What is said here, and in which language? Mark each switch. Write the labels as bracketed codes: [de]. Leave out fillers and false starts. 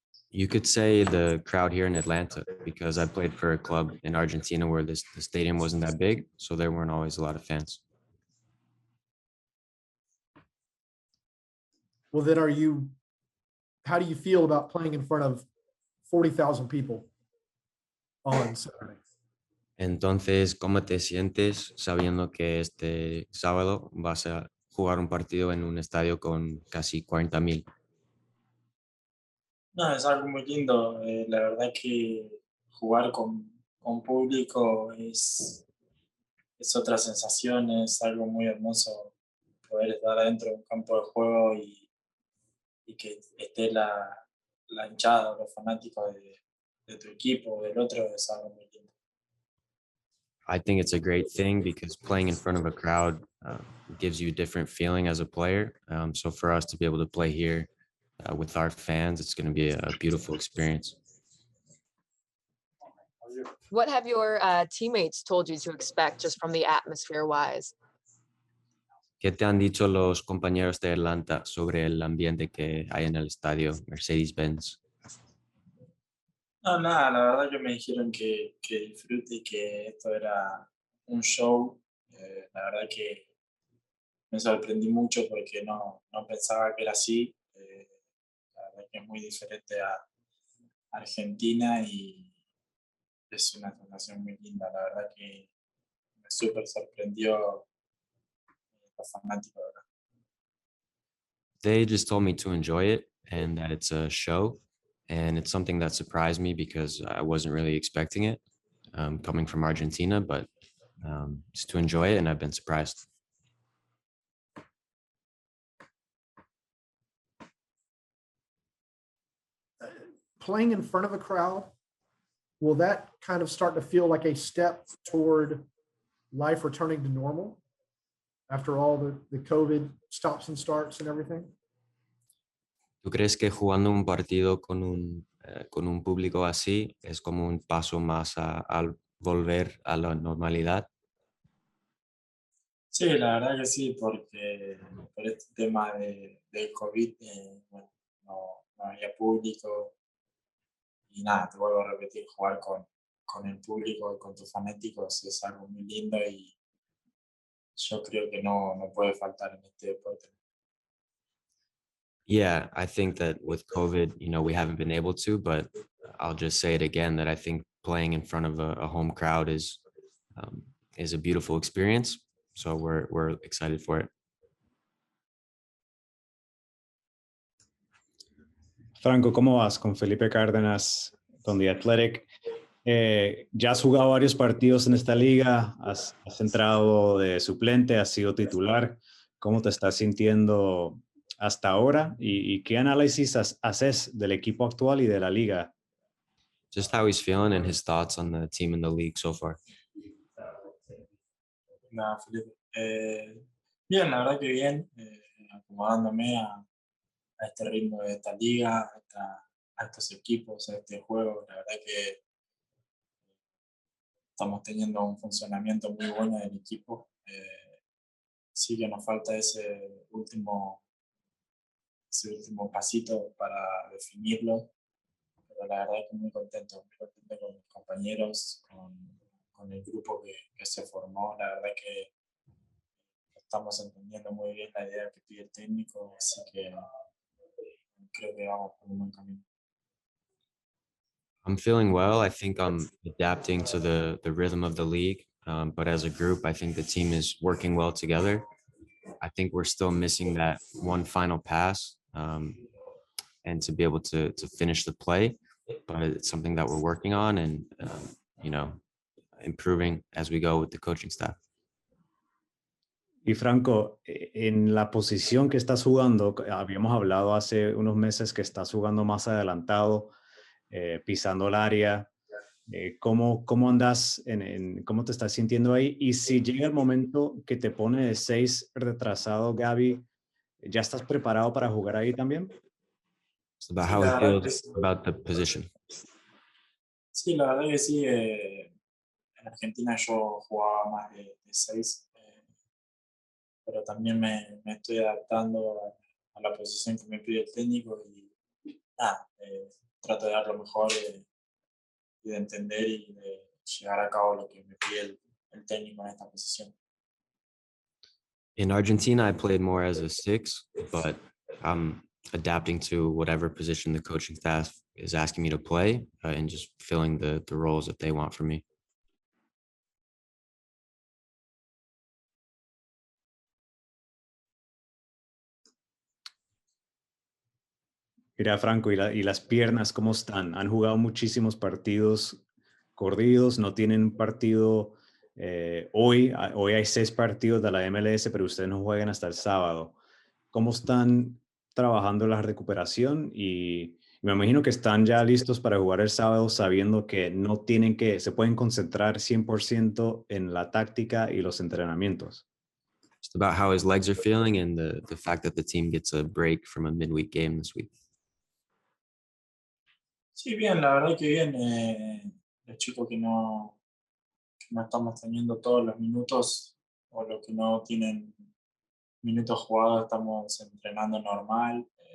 [en] You could say the crowd here in Atlanta, because I played for a club in Argentina where the stadium wasn't that big, so there weren't always a lot of fans. Well, then how do you feel about playing in front of 40,000 people on Saturday? [es] Entonces, ¿cómo te sientes sabiendo que este sábado vas a jugar un partido en un estadio con casi 40,000? No, es algo muy lindo. La verdad que jugar con público es otra sensación, es algo muy hermoso poder estar adentro de un campo de juego y que esté la hinchada, los fanáticos de tu equipo o del otro es algo muy lindo. [en] I think it's a great thing because playing in front of a crowd gives you a different feeling as a player. So for us to be able to play here with our fans, it's going to be a beautiful experience. What have your teammates told you to expect just from the atmosphere wise? [es] ¿Qué te han dicho los compañeros de Atlanta sobre el ambiente que hay en el estadio Mercedes-Benz? No, nada, la verdad que me dijeron que disfrute y que esto era un show. La verdad que me sorprendí mucho porque no pensaba que era así. La verdad que es muy diferente a Argentina y es una sensación muy linda. La verdad que me súper sorprendió los fanáticos. ¿Verdad? [en] They just told me to enjoy it and that it's a show. And it's something that surprised me because I wasn't really expecting it coming from Argentina, but just to enjoy it, and I've been surprised. Playing in front of a crowd, will that kind of start to feel like a step toward life returning to normal after all the COVID stops and starts and everything? [es] ¿Tú crees que jugando un partido con un público así es como un paso más al volver a la normalidad? Sí, la verdad que sí, porque por este tema del COVID bueno, no había público y nada, te vuelvo a repetir, jugar con el público y con tus fanáticos es algo muy lindo y yo creo que no puede faltar en este deporte. [en] Yeah, I think that with COVID, we haven't been able to, but I'll just say it again that I think playing in front of a home crowd is a beautiful experience. So we're excited for it. [es] Franco, ¿cómo vas con Felipe Cardenas, con The Athletic? Ya has jugado varios partidos en esta liga, has entrado de suplente, has sido titular. ¿Cómo te estás sintiendo hasta ahora? ¿Y qué análisis haces del equipo actual y de la liga? [en] Just how he's feeling and his thoughts on the team and the league so far. [es] Nada, Felipe. Bien, la verdad que bien, acomodándome a este ritmo de esta liga, a estos equipos, a este juego. La verdad que estamos teniendo un funcionamiento muy bueno del equipo. Sí que nos falta ese último pasito para definirlo, pero la verdad que muy contento con mis compañeros, con el grupo que se formó. La verdad que estamos entendiendo muy bien la idea que pide el técnico, así que creo que vamos por un buen camino. [en] I'm feeling well. I think I'm adapting to the rhythm of the league. But as a group, I think the team is working well together. I think we're still missing that one final pass and to be able to finish the play. But it's something that we're working on and, improving as we go with the coaching staff. [es] Y Franco, en la posición que estás jugando, habíamos hablado hace unos meses que estás jugando más adelantado, pisando el área. ¿Cómo andas, cómo te estás sintiendo ahí? Y si llega el momento que te pone de 6 retrasado, Gaby, ¿ya estás preparado para jugar ahí también? [en] It's about how he feels about the position. [es] Sí, la verdad que sí. En Argentina yo jugaba más de 6, pero también me estoy adaptando a la posición que me pide el técnico y nada, trato de dar lo mejor y de entender y de llevar a cabo lo que me pide el técnico en esta posición. [en] In Argentina, I played more as a 6, but I'm adapting to whatever position the coaching staff is asking me to play and just filling the roles that they want from me. [es] Mira, Franco, ¿y las piernas cómo están? Han jugado muchísimos partidos corridos, no tienen un partido Hoy hay 6 partidos de la MLS, pero ustedes no juegan hasta el sábado. ¿Cómo están trabajando la recuperación? Y me imagino que están ya listos para jugar el sábado, sabiendo que no tienen que, se pueden concentrar 100% en la táctica y los entrenamientos. [en] Just about how his legs are feeling and the fact that the team gets a break from a midweek game this week. [es] Sí, bien, la verdad que bien. Los chicos que no estamos teniendo todos los minutos o los que no tienen minutos jugados estamos entrenando normal.